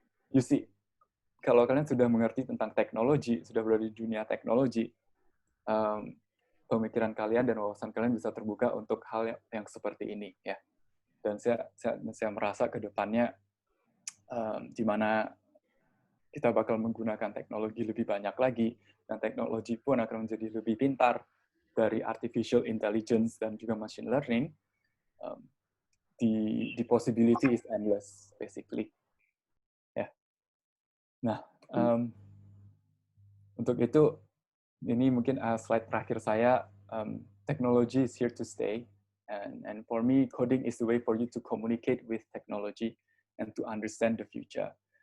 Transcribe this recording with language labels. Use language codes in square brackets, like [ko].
[en] You see, [id] kalau kalian sudah mengerti tentang teknologi, sudah berada di dunia teknologi, pemikiran kalian dan wawasan kalian bisa terbuka untuk hal yang seperti ini ya. Dan saya merasa ke depannya di mana kita bakal menggunakan teknologi lebih banyak lagi, dan teknologi pun akan menjadi lebih pintar dari artificial intelligence dan juga machine learning. [en] The possibility is endless, basically. [id] Ya. Nah, untuk itu, ini mungkin slide terakhir saya. [en] Technology is here to stay, and for me, coding is the way for you to communicate with technology and to understand the future.